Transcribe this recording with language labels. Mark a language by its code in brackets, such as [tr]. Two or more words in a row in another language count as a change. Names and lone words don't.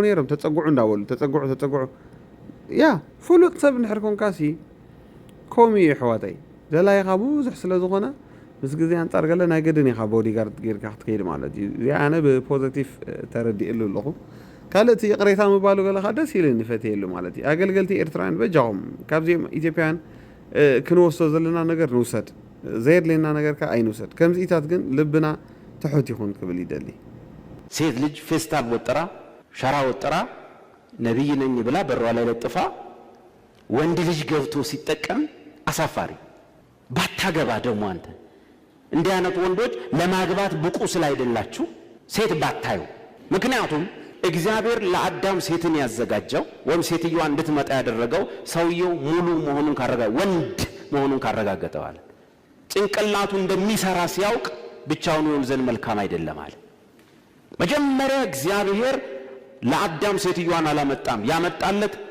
[ti] ነይሮም ተፀጉዑ እንዳበሉ ተፀጉዑ ያ ፍሉጥ ሰብ እንድሕር ኮንካ ሲ ከምኡ እዩ ኣሕዋተይ ዘላይኻ ብዙሕ ስለ ዝኾነ ምስ ግዜ ኣንፃር ገለ ናይ ገድን ኢኻ ቦዲጋርድ ጌርካ ክትከይድ ማለት እዩ እዚኣ ኣነ ብፖዘቲቭ ተረዲእሉ ኣለኹ ካልእ እቲ ቅሬታ ምባሉ ገለኻ ደስ ኢልኒ ፈትየሉ ማለት እዩ ኣገልገልቲ ኤርትራውያን በጃኹም ካብዚኦም ኢትዮጵያውያን ክንወስዶ ዘለና ነገር ንውሰድ ዘየድለየና ነገርካ ኣይንውሰድ ከምዚኢታት ግን ልብና ትሑት ይኹን ክብል ይደሊ [am] ሴት ልጅ ፌስታል ወጥራ ሸራ ወጥራ ነቢይ ነኝ ብላ በሯ ላይ ለጥፋ ወንድ ልጅ ገብቶ ሲጠቀም አሳፋሪ ባታገባ ደግሞ አንተ እንዲህ አይነት ወንዶች ለማግባት ብቁ ስላይደላችሁ ሴት ባታዩ ምክንያቱም እግዚአብሔር ለአዳም ሴትን ያዘጋጀው ወይም ሴትየዋ እንድትመጣ ያደረገው ሰውየው ሙሉ መሆኑን ወንድ መሆኑን ካረጋገጠው አለ ጭንቅላቱ እንደሚሰራ ሲያውቅ ብቻውን ይሆን ዘንድ መልካም አይደለም አለ መጀመሪያ እግዚአብሔር ለአዳም ሴትየዋን አላመጣም ያመጣለት